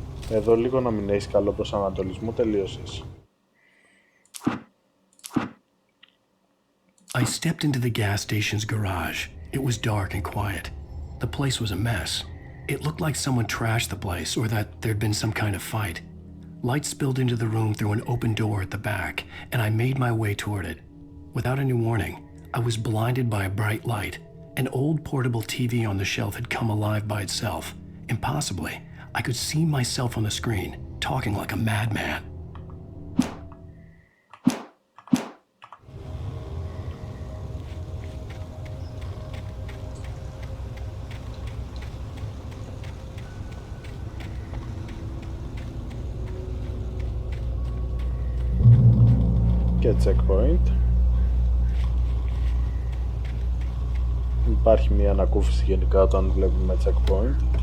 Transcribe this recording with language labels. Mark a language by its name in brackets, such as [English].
[Greek] Εδώ λίγο να μην έχεις καλό προσανατολισμό, τελείωσες. [English] I stepped into the gas station's garage. It was dark and quiet. The place was a mess. It looked like someone trashed the place or that there'd been some kind of fight. Light spilled into the room through an open door at the back, and I made my way toward it. Without any warning, I was blinded by a bright light. An old portable TV on the shelf had come alive by itself. Impossibly, I could see myself on the screen, talking like a madman. [Greek] Και checkpoint. Υπάρχει μια ανακούφιση γενικά όταν βλέπουμε checkpoint.